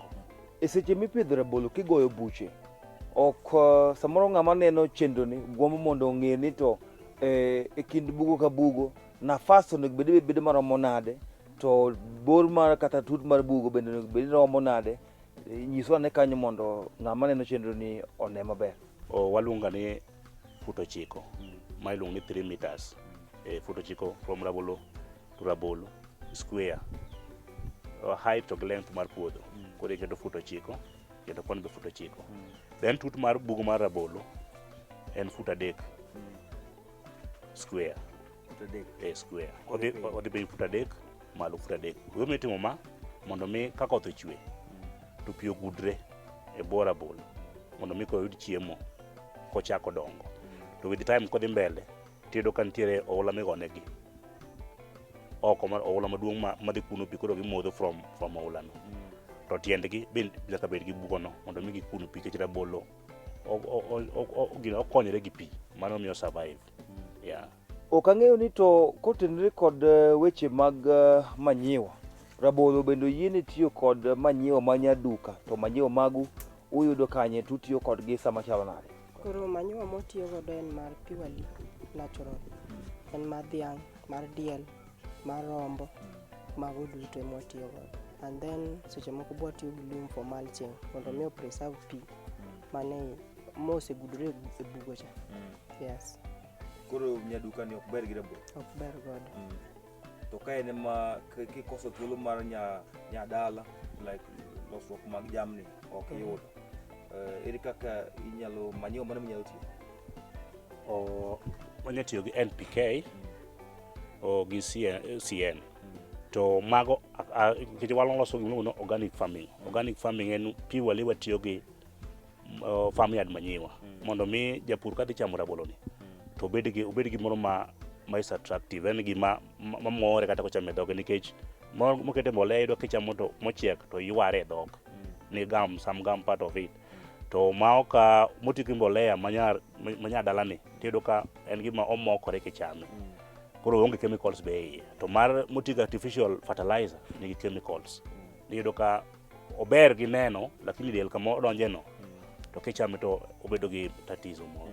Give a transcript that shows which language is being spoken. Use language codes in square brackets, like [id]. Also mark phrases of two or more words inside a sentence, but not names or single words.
[luo] E seche mipidho rabolo kigoyo buche, ok samoro ng'ama neno chenro ni gombo mondo ong'e ni to e kind bugo ka bugo nafas onego bedo maromo nade, to bor mar kata tut mar bugo bende onego bed romo nade? Nyiswa ane kanyo mondo ng'ama neno chenro ni one maber. Waluonga ni fut 9 ma iluongo ni 3 meters. Fut 9 [en] from rabolo to rabolo square. Height to length [luo] mar puodho koro iketo fut 9 kendo koni be fut 9. Then tut mar bugo mar rabolo en fut 3 square. Square. Odhi be fut 3 malo fut 3. Gima itimo ma mondo mi ka koth ochwe to pi ogudre e bwo rabolo mondo mi koyud chiemo kochako dongo. To [en] with the time [luo] kodhi mbele tiyudo ka nitiere oula migonegi oko mar oula maduong' madhi kuno pi koro gimodho from oula no. To tiendgi bende nyaka bed gi bugono mondo mi gikuno pi kech rabolo okonyore gi pi, mano miyo survive. Yeah. Ok ang'eyo ni to kotenore kod weche mag manyiwa, rabolo bende oyiene tiyo kod manyiwa manyaduka, to manyiwa magu uyudo kanye tutiyo kodgi sama chalo nade? Koro manyiwa motiyo godo en mar [en] purely natural. [luo] En mar dhiang', mar diel, mar rombo, mago duto emotiyo godo. [en] And then [luo] seche moko bwa tiyo gi lum [en] for mulching [luo] mondo mi preserve pi mane mosegudore e bugo cha. Yes. Koro nyaduka ni ok ber gi rabolo? Ok ber godo. To ka en ma kikoso thuolo mar nyadala like losruok mag jamni ok yudo, ere kaka inyalo manyiwa mane minyalo tiyo? Wanya tiyo gi NPK gi CN. To mago kich waloso gimiluongo ni [en] organic farming. Organic farming [luo] en purely watiyo gi farmyard manyiwa mondo mi japur kadhi chamo rabolo ni to obed gi moro ma [en] is attractive, [luo] en gima mamore kata kochame dhoge, nikech mokete mbolea iyudo kichamo to mochiek to yware e dhok ni [en] some gum part of it. [luo] To ma ok moti gi mbolea manya dalani tiyudo ka en gima omokore kichame. Koro onge chemicals be iye. To mar moti gi [en] artificial fertilizer [luo] nigi chemicals. Iyudo ka ober gi neno lakini del kama odonje no to kichame to obedo gi tatizo moro.